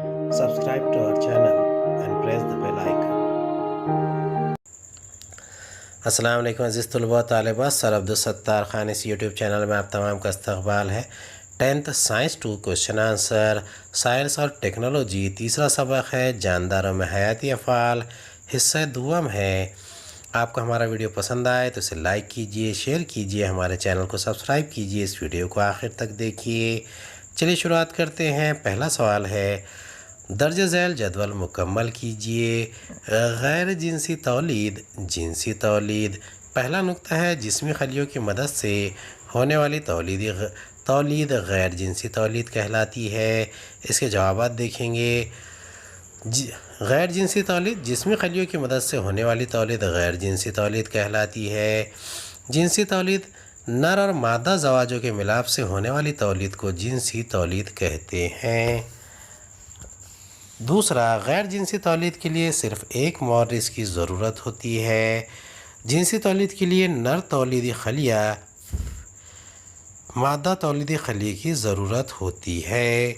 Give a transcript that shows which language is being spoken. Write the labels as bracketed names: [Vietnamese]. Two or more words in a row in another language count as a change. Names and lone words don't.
[English] Subscribe to our channel and press the bell icon. [Urdu] السلام علیکم عزیز طلباء و طالبات، سر عبدالستار خان اس یوٹیوب چینل میں آپ تمام کا استقبال ہے۔ 10th سائنس 2 [English] question answer [Urdu] سائنس اور ٹیکنالوجی، تیسرا سبق ہے جانداروں میں حیاتی افعال، حصہ دوم ہے۔ آپ کو ہمارا ویڈیو پسند آئے تو اسے لائک کیجئے، شیئر کیجئے، ہمارے چینل کو سبسکرائب کیجئے، اس ویڈیو کو آخر تک دیکھیے۔ چلیے شروعات کرتے ہیں۔ پہلا سوال ہے، درج ذیل جدول مکمل کیجئے۔ غیر جنسی تولید، جنسی تولید۔ پہلا نقطہ ہے، جسمی خلیوں کی مدد سے ہونے والی تولید غیر جنسی تولید کہلاتی ہے۔ اس کے جوابات دیکھیں گے۔ غیر جنسی تولید، جسمی خلیوں کی مدد سے ہونے والی تولید غیر جنسی تولید کہلاتی ہے۔ جنسی تولید، نر اور مادہ زواجوں کے ملاپ سے ہونے والی تولید کو جنسی تولید کہتے ہیں۔ دوسرا، غیر جنسی تولید کے لیے صرف ایک مورث کی ضرورت ہوتی ہے۔ جنسی تولید کے لیے نر تولیدی خلیہ مادہ تولیدی خلیہ کی ضرورت ہوتی ہے۔